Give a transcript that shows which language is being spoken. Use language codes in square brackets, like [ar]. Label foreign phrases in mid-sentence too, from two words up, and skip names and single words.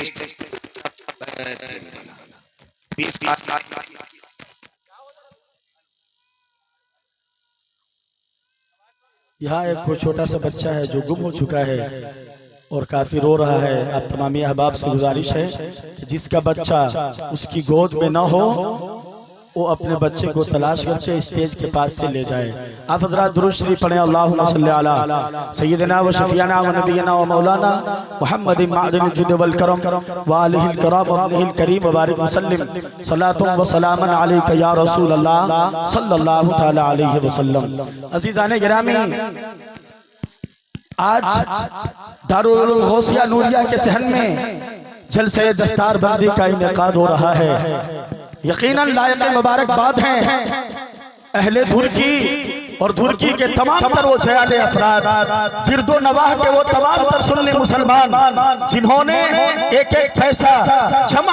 [ur] یہاں ایک کوئی چھوٹا سا بچہ ہے جو گم ہو چکا ہے اور کافی رو رہا ہے۔ آپ تمامی احباب سے گزارش ہے کہ جس کا بچہ اس کی گود میں نہ ہو وہ اپنے بچے کو تلاش کر کے اسٹیج کے پاس سے لے جائے۔ آپ حضرات درود شریف پڑھیں، [ar] اللہم صلی علی سیدنا و شفیعنا و نبینا و مولانا محمد معدن الجود والکرم وآلہ الکرام وابنہ الکریم وبارک وسلم صلاة و سلاما علیک یا رسول اللہ صلی اللہ تعالی علیہ وسلم۔ [ur] عزیزان گرامی، آج دارالعلوم غوثیہ نوریہ کے صحن میں جلسہ دستار بندی کا انعقاد ہو رہا ہے۔ یقیناً لائق مبارکباد ہیں اہل دھرکی اور دھرکی کے تمام تر وہ جیال افراد، گرد و نواح کے وہ تمام تر سنی مسلمان جنہوں نے ایک ایک پیسہ جمع